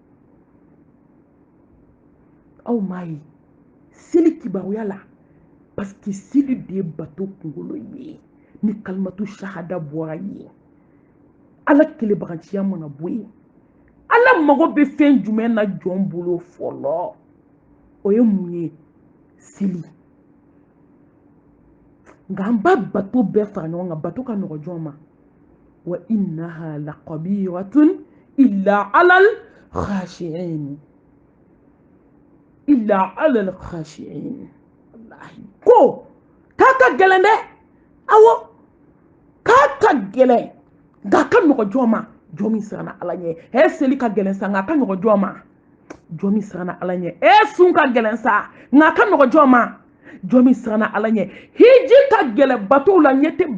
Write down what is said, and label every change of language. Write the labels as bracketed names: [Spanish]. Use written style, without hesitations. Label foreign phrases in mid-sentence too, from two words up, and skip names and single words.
[Bambara] aw m'a ye seli kibaruya la [French] parce que [Bambara] seli de ye bato kunkolo ye ni [Arabic] كلمة الشهادة [Bambara] bɔra ye ala kelebagaciya mana bɔ yen ala mago bɛ fɛn jumɛn na jɔn bolo fɔlɔ o ye mun ye seli nka an b'a bato bɛɛ fara ɲɔgɔn kan bato ka nɔgɔ jɔn ma wa [Arabic] إنها لكبيرة إلا على الخاشعين إلا على الخاشعين [Bambara] wallahi ko k'a ka gɛlɛn dɛ awɔ k'a ka gɛlɛn nka a ka nɔgɔ jɔn ma jɔn min siranna ala ɲɛ seli ka gɛlɛn sa nka a ka nɔgɔ jɔn ma jɔn min siranna ala ɲɛ sun ka gɛlɛn sa nka a ka nɔgɔ jɔn ma jɔn min siranna ala ɲɛ hiji ka gɛlɛn bato la ɲɛ tɛ